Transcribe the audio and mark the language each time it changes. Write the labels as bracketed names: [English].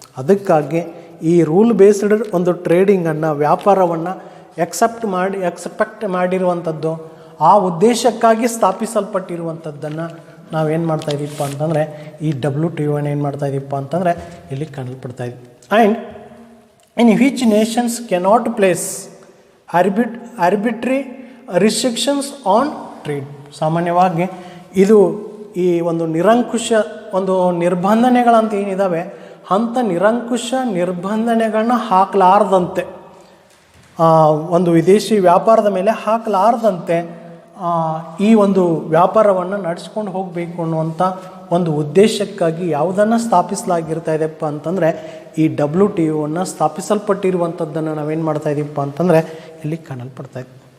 [Kannada] ಅದಕ್ಕಾಗಿ ಈ rule based ಒಂದು ಟ್ರೇಡಿಂಗನ್ನು ವ್ಯಾಪಾರವನ್ನು ಎಕ್ಸ್ಪೆಕ್ಟ್ ಮಾಡಿರುವಂಥದ್ದು ಆ ಉದ್ದೇಶಕ್ಕಾಗಿ ಸ್ಥಾಪಿಸಲ್ಪಟ್ಟಿರುವಂಥದ್ದನ್ನು ನಾವೇನು ಮಾಡ್ತಾ ಇದ್ದೀವಪ್ಪ ಅಂತಂದರೆ ಈ WTOನ ಏನು ಮಾಡ್ತಾ ಇದ್ದೀವಪ್ಪ ಅಂತಂದರೆ ಇಲ್ಲಿ ಕಂಡುಪಡ್ತಾ ಇದ್ದೀವಿ. [English] And in which nations cannot place arbitrary restrictions on trade. [Kannada] ಸಾಮಾನ್ಯವಾಗಿ ಇದು ಈ ಒಂದು ನಿರಂಕುಶ ಒಂದು ನಿರ್ಬಂಧನೆಗಳಂತ ಏನಿದ್ದಾವೆ ಅಂಥ ನಿರಂಕುಶ ನಿರ್ಬಂಧನೆಗಳನ್ನ ಹಾಕಲಾರ್ದಂತೆ, ಒಂದು ವಿದೇಶಿ ವ್ಯಾಪಾರದ ಮೇಲೆ ಹಾಕಲಾರ್ದಂತೆ ಈ ಒಂದು ವ್ಯಾಪಾರವನ್ನು ನಡೆಸ್ಕೊಂಡು ಹೋಗಬೇಕು ಅನ್ನುವಂಥ ಒಂದು ಉದ್ದೇಶಕ್ಕಾಗಿ ಯಾವುದನ್ನು ಸ್ಥಾಪಿಸಲಾಗಿರ್ತಾ ಇದೆಪ್ಪ ಅಂತಂದರೆ ಈ WTOವನ್ನು ಸ್ಥಾಪಿಸಲ್ಪಟ್ಟಿರುವಂಥದ್ದನ್ನು ನಾವೇನು ಮಾಡ್ತಾ ಇದ್ದೀವಪ್ಪ ಅಂತಂದರೆ ಇಲ್ಲಿ ಕಾಣಲ್ಪಡ್ತಾ ಇದ್ದೀವಿ.